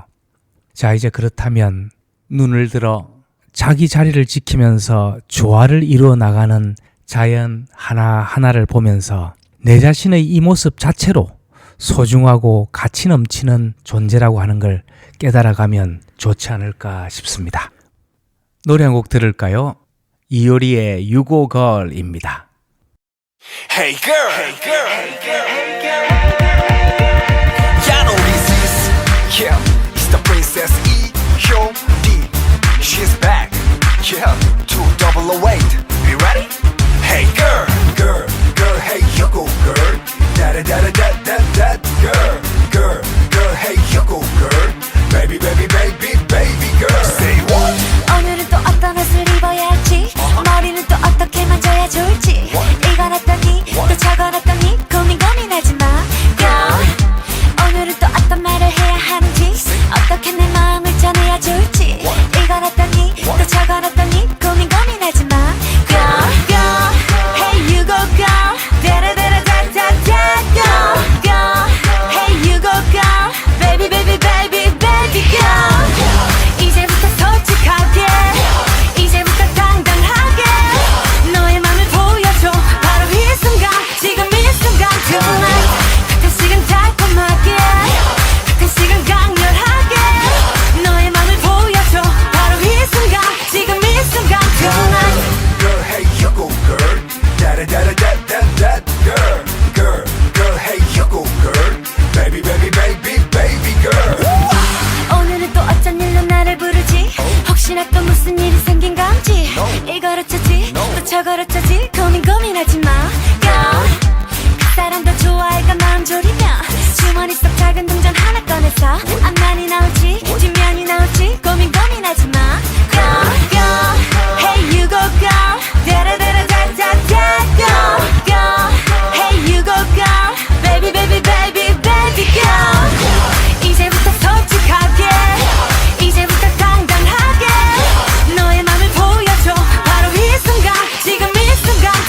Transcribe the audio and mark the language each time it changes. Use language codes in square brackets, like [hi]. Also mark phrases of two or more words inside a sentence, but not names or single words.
[ko] 자, 이제 그렇다면 눈을 들어 자기 자리를 지키면서 조화를 이루어 나가는 자연 하나하나를 보면서 내 자신의 이 모습 자체로 소중하고 가치 넘치는 존재라고 하는 걸 깨달아가면 좋지 않을까 싶습니다. 노래 한 곡 들을까요? 이효리의 You Go Girl입니다. [en] Hey girl, hey girl, hey girl, hey girl. You know this is, yeah, it's the princess E-Hyori. She's back, yeah, 2008. You ready? Hey girl, girl, girl, hey you go girl. Da da da da da da da, girl, girl, girl, hey you go girl. Baby, baby, baby, baby girl. Say what? [ko] 오늘은 또 어떤 옷을 입어야 할지, 머리는 또 어떻게 만져야 좋을지, 이건 어떠니 또 저건 어떠니 고민하지 마 girl. 오늘은 또 어떤 말을 해야 하는지, 어떻게 내 마음을 전해야 좋을지, 이건 어떠니 또 저건 어떠니 고민하지 마 girl, girl. [en] Hey you go girl, 다라다라다다다 girl, girl. Hey you go girl, baby baby baby baby girl. [ko] 이제부터 솔직하게, 이제부터 당당하게 너의 맘을 보여줘. 바로 이 순간, 지금 이 순간 tonight. 가끔씩은 달콤하게, 가끔씩은 강렬하게 너의 맘을 보여줘. 바로 이 순간, 지금 이 순간 tonight. [en] Girl, hey you go girl. Da da da da da da da, girl, girl, girl, hey you go girl. Baby, baby, baby, baby girl. [ko] 오늘은 또 어쩐 일로 나를 부르지? 혹시나 또 무슨 일이 생긴 건지, 이걸 어쩌지 또 저걸 어쩌지 고민하지 마 girl. 그 사람도 좋아할까 마음 졸이면 주머니 속 작은 동전 하나 꺼내서 앞면이 나올지 뒷면이 나올지 고민하지 마 girl, girl. Hey you go girl, 다라다라다다다 girl, girl. Hey you go girl, baby baby baby baby girl. 이제부터 솔직하게, 이제부터 당당하게 너의 맘을 보여줘. 바로 이 순간, 지금 이 순간